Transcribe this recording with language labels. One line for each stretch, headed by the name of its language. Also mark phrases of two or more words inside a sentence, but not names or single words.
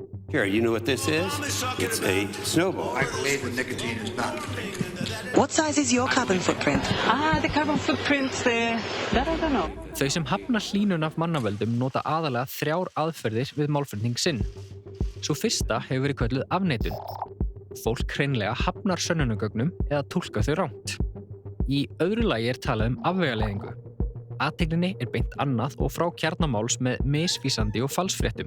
English: Here, you know what this is? It's a snowball. I believe that nicotine is not. What size is your carbon footprint? The carbon footprint, that I don't know.
Icelandic: Þau sem hafna hlýnun af mannavöldum nota aðalega 3 aðferðir við málflutning sinn. Svo fyrsta hefur verið kölluð afneitun. Fólk hreinlega hafnar sönnunargögnum eða túlkar þau rangt. Í öðru lagi talað afvegaleiðingu. Athyglinni beint annað og frá kjarna máls með misvísandi og falsfréttum.